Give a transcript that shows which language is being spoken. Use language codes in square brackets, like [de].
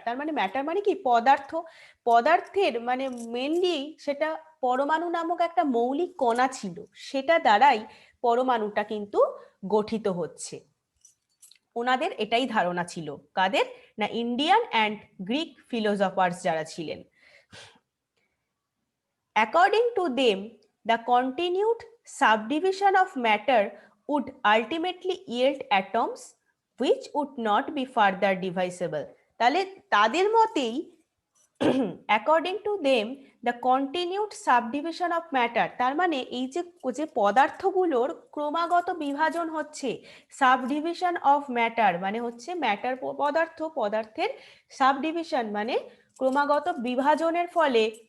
[bn] তার মানে ম্যাটার মানে কি পদার্থ, পদার্থের মানে মেনলি সেটা পরমাণু নামক একটা মৌলিক কণা ছিল, সেটা দ্বারাই পরমাণুটা কিন্তু গঠিত হচ্ছে। ওনাদের এটাই ধারণা ছিল, কাদের না [en] Indian and Greek philosophers [bn] যারা ছিলেন। [en] According to them, the continued subdivision of matter would ultimately yield atoms which would not be further divisible. [bn] তাহলে তাদের মতেই [en] according to them the continued subdivision of matter, [bn] তার মানে এই যে যে পদার্থগুলোর ক্রমাগত বিভাজন হচ্ছে, সাবডিভিশন অফ ম্যাটার মানে হচ্ছে ম্যাটার পদার্থ, পদার্থের সাবডিভিশন মানে ক্রমাগত বিভাজনের ফলে